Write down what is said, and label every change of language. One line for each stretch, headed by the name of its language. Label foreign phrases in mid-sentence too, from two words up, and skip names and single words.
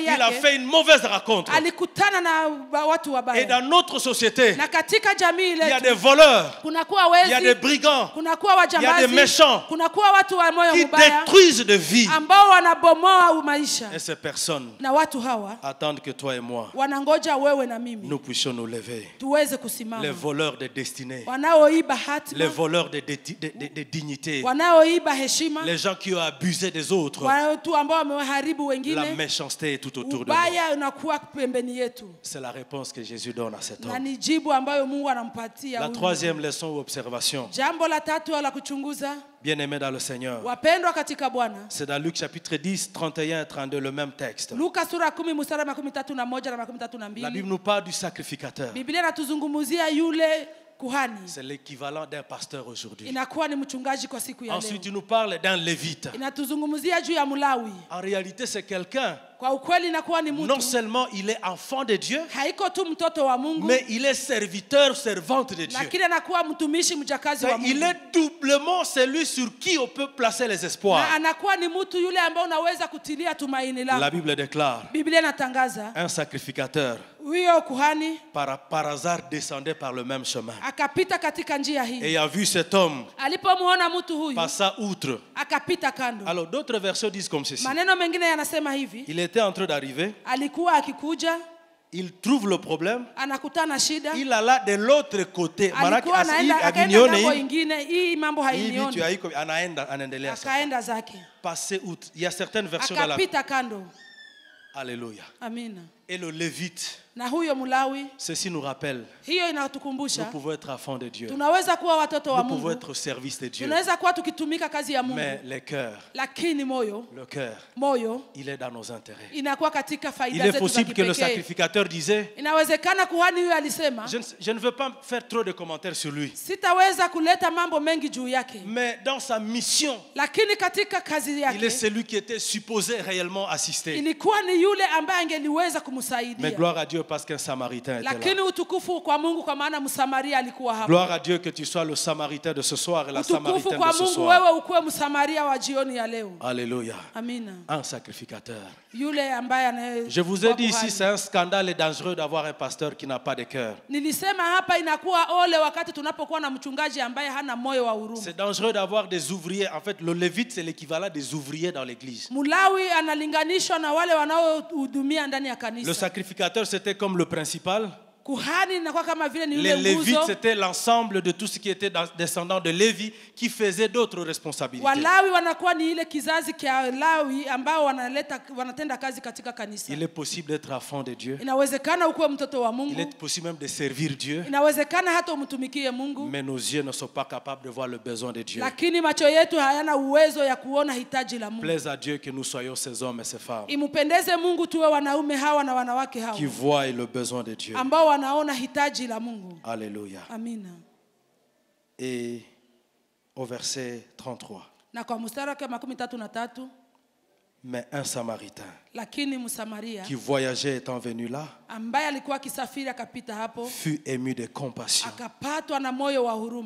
French: il a
Swahili: yake
French: fait une mauvaise rencontre.
Swahili: alikutana na watu
French: Et
Swahili: wabaya.
French: dans notre société,
Swahili: Na katika jamii
French: il y a
Swahili: letu
French: des voleurs,
Swahili: kunakuwa
French: il y a des
Swahili: wezi,
French: brigands
Swahili: kunakuwa
French: il y a des
Swahili: wajambazi,
French: méchants
Swahili: kunakuwa watu wa moyo
French: qui
Swahili: mbaya
French: détruisent de vie.
Swahili: ambao wanabomoa maisha,
French: Et ces personnes
Swahili: na watu hawa
French: attendent que toi et moi,
Swahili: wanangoja wewe na mimi
French: nous puissions nous lever.
Swahili: tuweze
French: Les
Swahili: kusimama.
French: voleurs de destinée,
Swahili: Wanaoiba
French: les
Swahili: hatima,
French: voleurs de des dignités,
Swahili: wanaoiba heshima,
French: les gens qui ont abusé des autres,
Swahili: watu ambao wameharibu
French: la
Swahili: wengine,
French: méchanceté est tout autour de nous.
Swahili: ubaya unakuwa pembeni yetu.
French: C'est la réponse que Jésus donne à cet
Swahili: Na
French: homme.
Swahili: ni jibu ambayo Mungu anampatia
French: La
Swahili: huyu.
French: troisième leçon ou observation,
Swahili: Jambo la tatu la kuchunguza,
French: bien-aimés dans le Seigneur,
Swahili: wapendwa katika Bwana,
French: c'est dans Luc chapitre 10, 31 et 32, le même texte.
Swahili: Luka sura 10 mstari 31 na 32.
French: La Bible nous parle du sacrificateur.
Swahili: Biblia inatuzungumzia yule kuhani.
French: C'est l'équivalent d'un pasteur aujourd'hui.
Swahili: Inakuwa ni mchungaji kwa siku ya leo.
French: Ensuite, il nous parle d'un lévite.
Swahili: Inatuzungumzia juu ya Mlawi.
French: En réalité, c'est quelqu'un,
Swahili: Kwa ukweli inakuwa ni
French: non
Swahili: mtu,
French: seulement il est enfant de Dieu,
Swahili: haiko tu mtoto wa Mungu,
French: mais il est serviteur, servante de Dieu.
Swahili: lakini anakuwa mtumishi mjakazi wa
French: Il
Swahili: Mungu.
French: est doublement celui sur qui on peut placer les espoirs.
Swahili: Na anakuwa ni mtu yule ambaye unaweza kutilia tumaini lako.
French: La Bible déclare,
Swahili: Biblia inatangaza
French: un sacrificateur,
Swahili: huyo kuhani
French: par hasard, descendait par le même chemin.
Swahili: akapita katika njia hii.
French: Et a vu cet homme
Swahili: Alipomuona mtu huyu
French: passa outre.
Swahili: akapita kando.
French: Alors d'autres versions disent comme ceci.
Swahili: Maneno mengine yanasema hivi,
French: Il était en train d'arriver,
Swahili: alikuwa akikuja,
French: il trouve le problème,
Swahili: anakutana shida,
French: il alla de l'autre côté.
Swahili: alikuwa akaenda ngambo ingine, hii mambo hainioni, anaendelea sasa. akaenda zake,
French: Passer outre. Il y a certaines versions de la
Swahili: akapita kando. Alléluia. Amina.
French: Et le Lévite,
Swahili: Na huyo Mlawi,
French: ceci nous rappelle,
Swahili: hiyo
French: nous
Swahili: inatukumbusha
French: pouvons être enfants de Dieu.
Swahili: tunaweza kuwa watoto wa
French: Nous pouvons
Swahili: Mungu,
French: être au service de Dieu.
Swahili: tunaweza kuwa tukitumika kazi ya Mungu,
French: Mais les cœurs,
Swahili: lakini
French: le cœur,
Swahili: moyo
French: il est dans nos intérêts.
Swahili: inakuwa katika
French: Il
Swahili: faida
French: est
Swahili: zetu za
French: possible que le
Swahili: kipekee.
French: sacrificateur disait,
Swahili: Inawezekana kuhani huyo alisema,
French: je ne veux pas faire trop de commentaires sur lui.
Swahili: sitaweza kuleta mambo mengi juu yake,
French: Mais dans sa mission,
Swahili: lakini katika kazi
French: il est
Swahili: yake
French: celui qui était supposé réellement assister.
Swahili: ilikuwa ni yule ambaye angeliweza
French: Mais
Swahili: kumsaidia.
French: gloire à Dieu parce qu'un Samaritain était
Swahili: Lakini
French: là.
Swahili: utukufu kwa Mungu kwa maana Msamaria alikuwa hapo.
French: Gloire à Dieu que tu sois le Samaritain de ce soir et la
Swahili: Utukufu
French: Samaritaine
Swahili: kwa
French: de ce
Swahili: Mungu
French: soir.
Swahili: wewe ukuwe Msamaria wa jioni ya leo. Alléluia. Amina.
French: Un sacrificateur.
Swahili: Yule ambaye anaye.
French: Je vous ai dit ici, c'est un scandale et dangereux d'avoir un pasteur qui n'a pas de cœur.
Swahili: Nilisema hapa inakuwa ole wakati tunapokuwa na mchungaji ambaye hana moyo wa huruma.
French: C'est dangereux d'avoir des ouvriers. En fait, le lévite, c'est l'équivalent des ouvriers dans l'église.
Swahili: Mlawi analinganishwa na wale wanaohudumia ndani ya
French: Le
Swahili: kanisa.
French: sacrificateur, c'était comme le principal.
Swahili: Kuhani inakuwa kama vile ni
French: Les
Swahili: yule
French: lévites,
Swahili: nguzo.
French: c'était l'ensemble de tout ce qui était descendant de Lévi qui faisait d'autres responsabilités.
Swahili: Walawi wanakuwa ni ile kizazi kia Lawi ambao wanatenda kazi katika kanisa.
French: Il est possible d'être enfant de Dieu.
Swahili: Inawezekana ukuwe mtoto wa
French: Il
Swahili: Mungu.
French: est possible même de servir Dieu.
Swahili: Inawezekana hata umtumikie Mungu.
French: Mais nos yeux ne sont pas capables de voir le besoin de Dieu.
Swahili: Lakini macho yetu hayana uwezo ya kuona hitaji la Mungu.
French: Plaise à Dieu que nous soyons ces hommes et ces femmes
Swahili: Imupendeze Mungu tuwe wanaume hawa na wanawake hawa
French: qui voient le besoin de Dieu.
Swahili: ambao wanaona hitaji la Mungu. Alléluia. Amina.
French: Et au verset 33.
Swahili: Na kwa mstari wa 33,
French: Mais un Samaritain
Swahili: lakini Msamaria
French: qui voyageait étant venu là
Swahili: ambaye alikuwa akisafiri akapita hapo,
French: fut ému de compassion
Swahili: akapatwa na moyo wa huruma